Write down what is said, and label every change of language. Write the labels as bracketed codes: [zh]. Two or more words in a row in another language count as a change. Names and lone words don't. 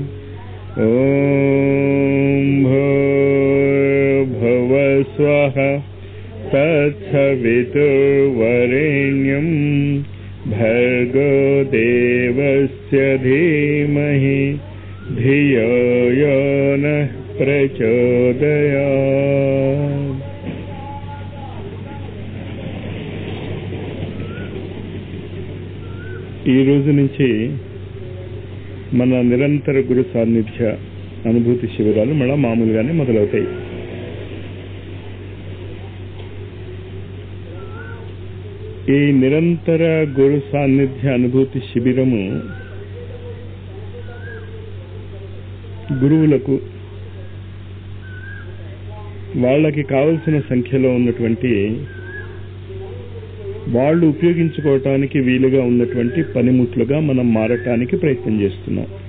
[sa] ॐ भूर्भुवस्वः तत्सवितुर्वरेण्यं भर्गो देवस्य धीमहि धियो यो नः प्रचोदयात्। [te] ఈ రోజు నుంచి మన నిరంతర గురు సాన్నిధ్య అనుభూతి శిబిరాలు మళ్ళా మామూలుగానే మొదలవుతాయి. ఈ నిరంతర గురు సాన్నిధ్య అనుభూతి శిబిరము గురువులకు వాళ్ళకి కావలసిన సంఖ్యలో ఉన్నటువంటి వాళ్ళు ఉపయోగించుకోవటానికి వీలుగా ఉన్నటువంటి పనిముట్లుగా మనం మారటానికి ప్రయత్నం చేస్తున్నాం.